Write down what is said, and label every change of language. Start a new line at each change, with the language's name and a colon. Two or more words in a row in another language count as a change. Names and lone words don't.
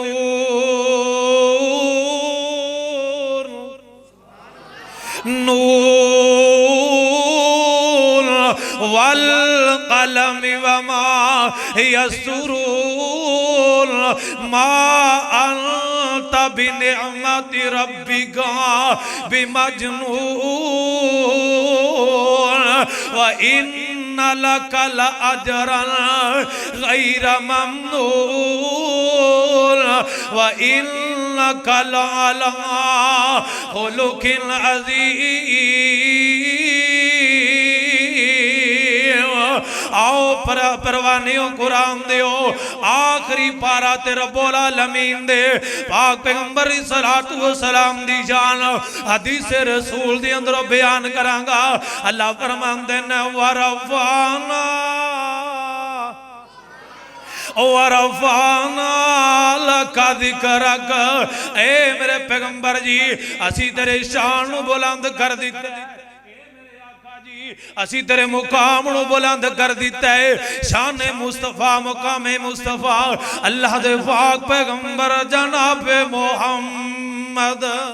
Arabic: نون والقلم وما يسطرون ما أنت بنعمة ربك بمجنون وإن لك لأجرا غير ممنون وإنك لعلى خلق عظيم
Punjabi: آؤ پروانیوں قرآن دیو آخری پارا تے
Arabic: رب العالمین
Punjabi: دے پاک پیغمبر صلاۃ و سلام دی جان حدیث رسول دی اندر بیان کرانگا اللہ فرماندے نے
Arabic: ورفعنا لک ذکرک
Punjabi: اے میرے پیغمبر جی اسی تیرے شان نو بلند کر دیتے اسی تیرے مقام نو بلند کر دیتا ہے شان مصطفیٰ مقام مصطفیٰ اللہ دے پاک پیغمبر جناب محمد